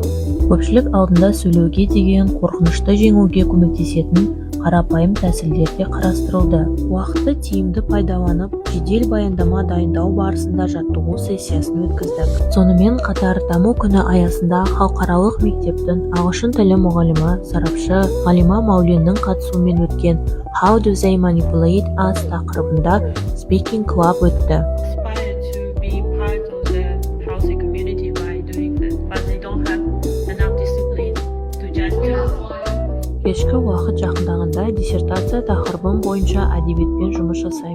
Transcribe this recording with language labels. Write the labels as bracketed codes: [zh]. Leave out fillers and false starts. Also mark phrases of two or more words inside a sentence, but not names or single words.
[kk] Көпшілік алдында сөйлеуге деген қорқынышты жеңуге көмектесетін қарапайым тәсілдер де қарастырылды. Уақытты тиімді пайдаланып, жедел баяндама дайындау барысында жаттығу сессиясын өткіздік. Сонымен қатар даму күні аясында халықаралық мектептің ағылшын тілі мұғалімі, сарапшы Ғалима Мауленнің қатысуымен өткен [en] How do they manipulate us [kk] тақырыбында [en] Speaking Club [kk] өтті. Кешкі уақыт жақындағанда диссертация тақырыбым бойынша әдебиетпен жұмыс жасаймын.